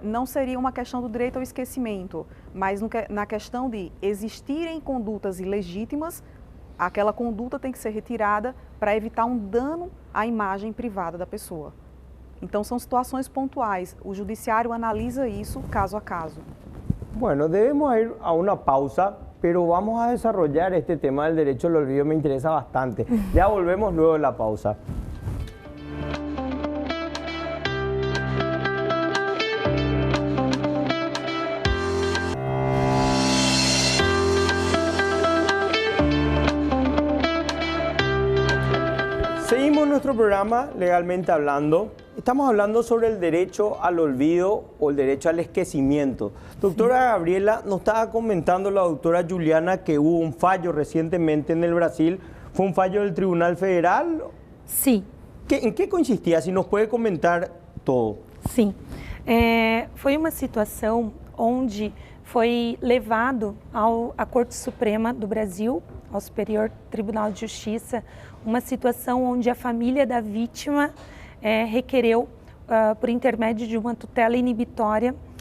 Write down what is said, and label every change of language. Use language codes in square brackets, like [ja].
[pt] Não seria uma questão do direito ao esquecimento, mas na questão de existirem condutas ilegítimas, aquela conduta tem que ser retirada para evitar um dano à imagem privada da pessoa. Então, são situações pontuais. O judiciário analisa isso caso a caso. [es] Bueno, debemos ir a una pausa, pero vamos a desarrollar este tema del derecho al olvido, me interesa bastante. Ya volvemos luego de la pausa. Seguimos nuestro programa Legalmente Hablando. Estamos hablando sobre el derecho al olvido o el derecho al esquecimiento. Doctora Gabriela, nos estaba comentando la doctora Juliana que hubo un fallo recientemente en el Brasil. ¿Fue un fallo del Tribunal Federal? Sí. ¿En qué consistia? Si nos puede comentar todo. [pt] Sim. Foi uma situação onde foi levado à Corte Suprema do Brasil, ao Superior Tribunal de Justiça, uma situação onde a família da vítima requereu, por intermédio de uma tutela inibitória,